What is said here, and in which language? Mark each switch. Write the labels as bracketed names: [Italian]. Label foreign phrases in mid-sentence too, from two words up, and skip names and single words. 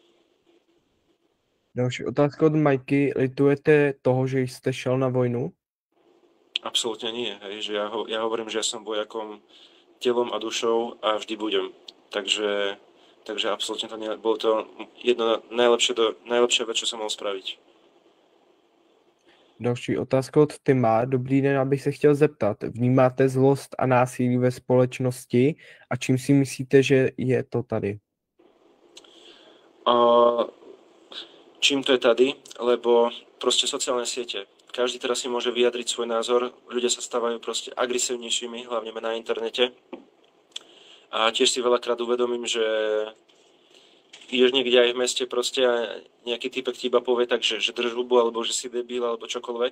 [Czech] Další otázka od Majky. Litujete toho, že jste šel na vojnu? [Slovak] Absolútne nie. Hej, že ja hovorím, že ja som vojakom telom a dušou a vždy budem. Takže absolútne to nie, bolo to jedno najlepšie vec, čo som mohol spraviť. [Czech] Další otázka od Tima. Dobrý den, abych se chtěl zeptat. Vnímáte zlost a násilí ve společnosti a čím si myslíte, že je to tady? Čím to je tady? [Slovak] Lebo proste sociálne siete. Každý teraz si môže vyjadriť svoj názor. Ľudia sa stávajú proste agresívnejšími, hlavne na internete. A tiež si veľakrát uvedomím, že ideš niekde aj v meste proste a nejaký typek ti iba povie tak, že drž hubu, alebo že si debil, alebo čokoľvek.